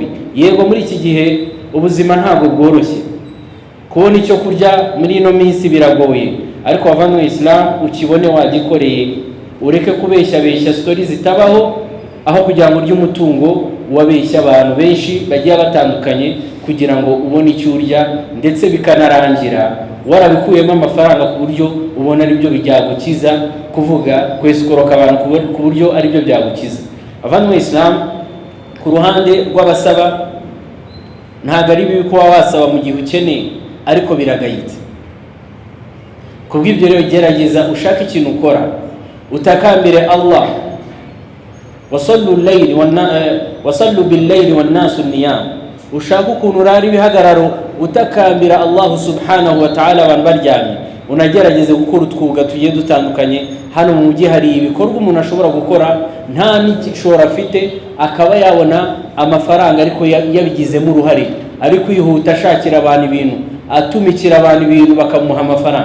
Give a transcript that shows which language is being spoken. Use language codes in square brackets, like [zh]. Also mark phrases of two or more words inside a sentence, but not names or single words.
[rw] Yego muri iki gihe ubuzima ntabwo bworoshye, kubona icyo kurya muri ino minsi biragoye, ariko bavanywe mu Islam ukibone wagikoreye, ureke kubeshya stories zitabaho, aho kugira ngo urye umutungo wabeshya abantu benshi bagiye batandukanye kugira ngo ubone icyo urya, ndetse bikanarangira warabikuyemo amafaranga ku buryo ubona ari byo byagukiza, kuvuga kwesikoroka abantu ku buryo ari byo byagukiza. Abavanywe mu Islam ku ruhande rw'abasaba, ntabwo ari bibi kuba wasaba mu gihe ukeneye, ariko biragayitse. Kubw'ibyo rero gerageza ushaka ikintu ukora, utakambire Allah. [ar] وصلوا بالليل والناس نيام, [rw] ushaka ukuntu urari bihagararo utakambira [ar] الله سبحانه وتعالى [rw] abantu baryamye. Unagerageze gukora utwuga tugiye dutandukanye. Hano mu mujyi hari ibikorwa umuntu ashobora gukora nta n'igishoro afite, akaba yabona amafaranga ariko yabigizemo uruhare, ari kwihuta ashakira abantu ibintu, atumikira abantu ibintu bakamuha amafaranga.